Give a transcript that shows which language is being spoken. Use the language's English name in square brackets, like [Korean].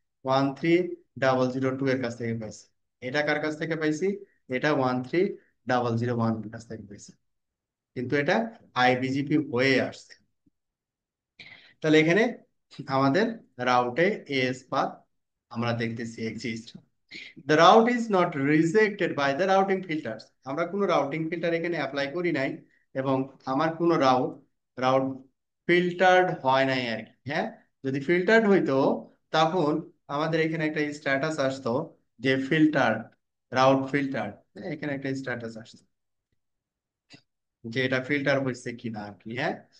[Bangla] 13,002 এর কাছ থেকে পাইছি। এটা কার কাছ থেকে পাইছি? এটা 13,001 এর কাছ থেকে পাইছি। কিন্তু এটা আইবিজিপি হয়ে আসছে। তাহলে এখানে আমাদের রাউটে এজ পাথ আমরা দেখতেছি exist. [English] The route is not rejected by the routing filters. [Bangla] আমরা কোনো রাউটিং ফিল্টার এখানে অ্যাপ্লাই করি নাই, এবং আমার কোনো রাউট ফিল্টার্ড হয় নাই আর কি, হ্যাঁ। যদি ফিল্টার্ড হইতো তখন আমাদের এখানে একটা স্ট্যাটাস আসতো যে ফিল্টার, রাউট ফিল্টার, এখানে একটা স্ট্যাটাস আসতো যে এটা ফিল্টার হয়েছে কিনা আর কি, হ্যাঁ।